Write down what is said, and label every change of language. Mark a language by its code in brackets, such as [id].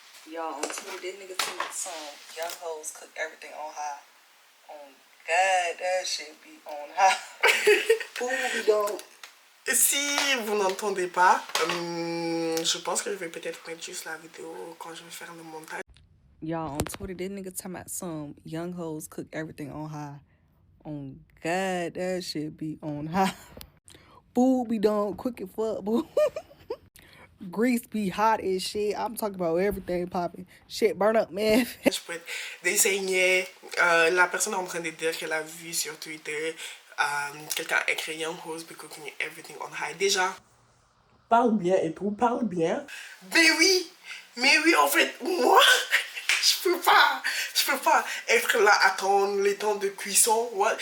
[en] Y'all, on Twitter, this nigga told me some young hoes cook everything on high. On God, that shit be on high. Who we don't. [fr] Si vous n'entendez pas, je pense que je vais peut-être mettre juste la vidéo quand je vais faire le montage. [en] Y'all, on Twitter, this nigga talking about some young hoes cook everything on high. On God, that shit be on high. Food be done quick and fuck, boo. Grease be hot as shit. I'm talking about everything popping. Shit burn up, man. [fr] Je peux d'essayer. La personne est en train de dire qu'elle a vu sur Twitter quelqu'un écrit [en] Young hoes be cooking everything on high. [fr] Déjà, parle bien et tout, parle bien. Mais oui, en fait, moi, je peux pas être là, attendre les temps de cuisson. Ouais.